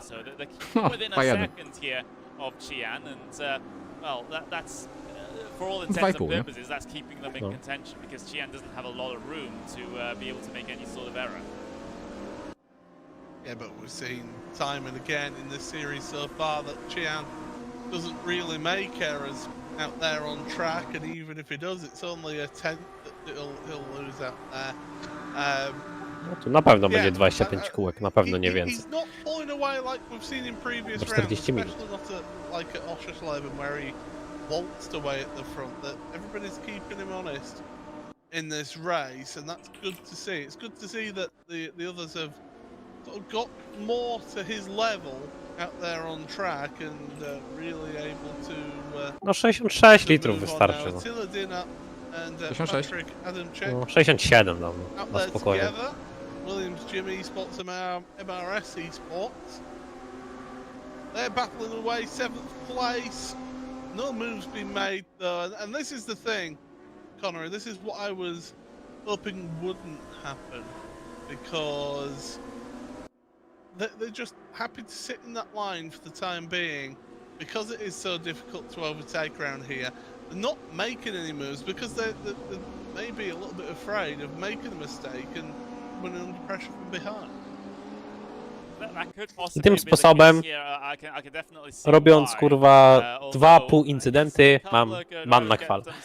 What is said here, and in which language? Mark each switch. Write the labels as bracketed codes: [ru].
[en] So they're within a second here of Chian, and well, that's for all intents and purposes, that's keeping them in contention because Chian doesn't have a lot of room to be able to make any sort of error. Yeah, but we've seen time and again in this series so far that Chian doesn't really make errors out there on track, and even if he does, it's only a tenth that he'll lose out there. [pl] No tu na pewno będzie 25 kółek, na pewno nie więcej. [en] He's not pulling away like we've seen in previous rounds, especially not like at Oschersleben where he waltzed away at the front. That everybody's keeping him honest in this race, and that's good to see. It's good to see that the others have sort of got more to his level out there on track and really able to. [pl] No 66 litrów wystarczy. No. 66? No 67 dam, na spokojnie. [en] Williams Jimmy spots MRS Esports. They're battling away 7th place. No moves been made though, and this is the thing, Connery. This is what I was hoping wouldn't happen, because they're just happy to sit in that line for the time being because it is so difficult to overtake around here. They're not making any moves because they're maybe a little bit afraid of making a mistake and coming under pressure from behind. [pl] I tym sposobem, robiąc kurwa 2,5 incydenty, mam ban na kwal.